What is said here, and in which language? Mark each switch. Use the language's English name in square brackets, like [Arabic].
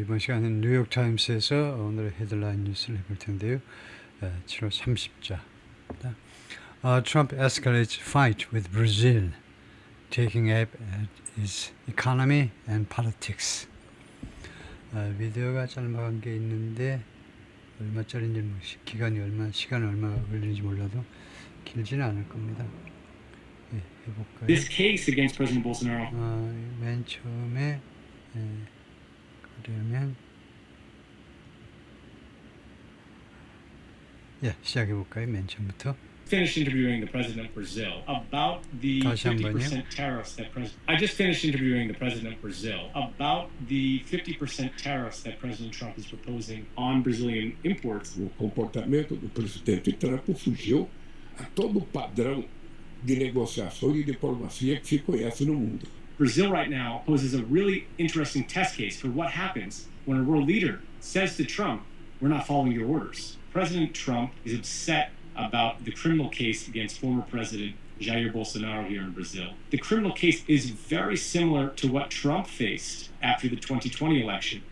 [Korean] 이번 시간은 뉴욕타임스에서 오늘의 헤드라인 뉴스를 해볼 텐데요. 7월 30자. [English] Trump escalates fight with Brazil, taking aim at its economy and politics. [Korean] 비디오가 짧은 게 있는데 얼마짜리인지 시간이 얼마 걸리는지 몰라도 길지는 않을 겁니다. 예, 해볼까요? [English] This case against President Bolsonaro. [Korean] 맨 처음에 그러면 시작해볼까요? 맨 처음부터. [English] Finished interviewing the president of Brazil about the 50% tariffs that I just finished interviewing the president of Brazil about the 50% tariffs that President Trump is proposing on Brazilian imports. [Portuguese] O comportamento do presidente Trump fugiu a todo o padrão de negociação e diplomacia que se conhece no mundo. [English] Brazil right now poses a really interesting test case for what happens when a world leader says to Trump, "We're not following your orders." President Trump is upset about the criminal case against former President Jair Bolsonaro here in Brazil. The criminal case is very similar to what Trump faced after the 2020 election.